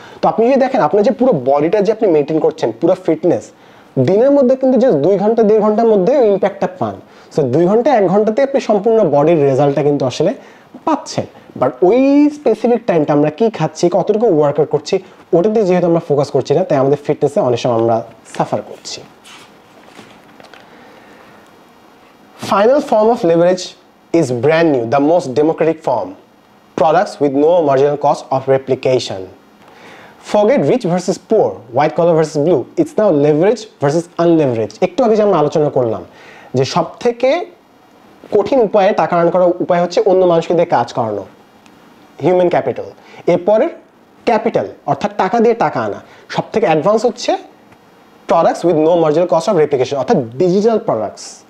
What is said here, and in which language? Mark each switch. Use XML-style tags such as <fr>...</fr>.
<bn>তো আপনি যদি দেখেন আপনার যে পুরো বডিটা যে আপনি মেনটেন করছেন, পুরো ফিটনেস, দিনের মধ্যে কিন্তু জাস্ট 2 ঘন্টা 1.5 ঘন্টার মধ্যে ইম্প্যাক্টটা পান। সো 2 ঘন্টা 1 ঘন্টাতে আপনি সম্পূর্ণ বডির রেজাল্টটা কিন্তু আসলে পাচ্ছেন। বাট ওই স্পেসিফিক টাইমটা আমরা কি খাচ্ছি, কতটুকু ওয়ার্কআউট করছি, ওটাতে যেহেতু আমরা ফোকাস করছি না, তাই আমাদের ফিটনেসে অনেক সময় আমরা সাফার করছি।</bn> <en>Final form of leverage is brand new, the most democratic form. Products with no marginal cost of replication. Forget rich versus poor, white collar versus blue. It's now leverage versus unleveraged.</en> <bn>একটু আগে যে আমরা আলোচনা করলাম যে সব থেকে কঠিন উপায়ে টাকা আর্ন করার উপায় হচ্ছে অন্য মানুষকে দিয়ে কাজ করানো, হিউম্যান ক্যাপিটাল। এরপরের ক্যাপিটাল অর্থাৎ টাকা দিয়ে টাকা আনা। সব থেকে অ্যাডভান্স হচ্ছে</bn> <en>products with no marginal cost of replication,</en> <bn>অর্থাৎ ডিজিটাল প্রোডাক্টস।</bn>